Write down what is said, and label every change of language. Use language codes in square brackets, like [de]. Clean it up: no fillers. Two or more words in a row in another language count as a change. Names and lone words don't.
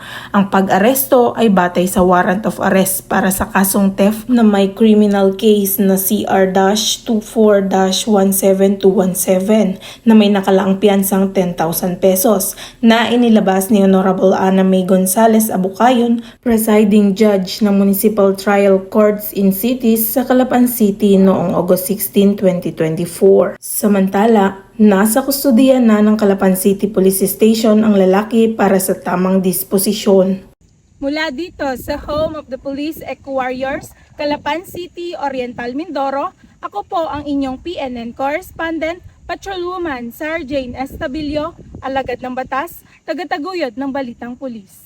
[tl] Ang pag-aresto ay batay sa [en] warrant of arrest [tl] para sa kasong theft na may [en] criminal case [tl] na CR-24-17217 na may nakalaang piyansang 10,000 pesos na inilabas ni Honorable Ana May Gonzales Abucayon, [en] presiding judge [tl] ng Municipal Trial Courts in Cities sa Calapan City noong August 16, 2024. Samantala, nasa kustodiya na ng Calapan City Police Station ang lalaki para sa tamang disposisyon. Mula dito sa [en] home of the Police Eco-Warriors, [tl] Calapan City, Oriental, Mindoro, ako po ang inyong PNN correspondent, Patrolwoman Sarah Jane Estabilio, alagad ng batas, tagataguyod ng Balitang Pulis.